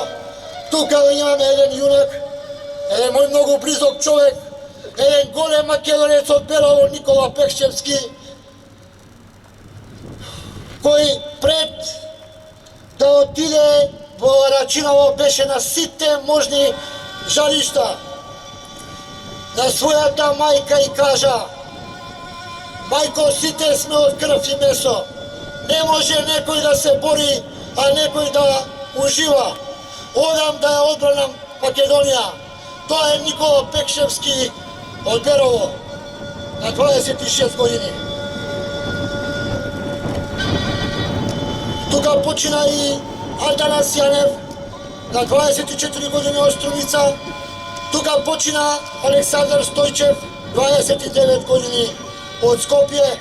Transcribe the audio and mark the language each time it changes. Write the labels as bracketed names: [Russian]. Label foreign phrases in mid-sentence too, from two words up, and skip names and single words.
[Macedonian] Тука имаме еден јунак, еден мој многу близок човек, еден голем македонец од Белово, Никола Пехчевски, кој пред да отиде во Рачиново беше на сите можни жаришта. На својата мајка и кажа: мајко, сите сме од крв и месо. Не може некој да се бори, а некој да uživa. Одам да је одбрана Македонија. То је Никола Пекшевски од Берово на 26 години. Тука почина и Алтанас Јанев на 24 години Островица. Тука почина Александар Стојчев, 29 години од Скопје.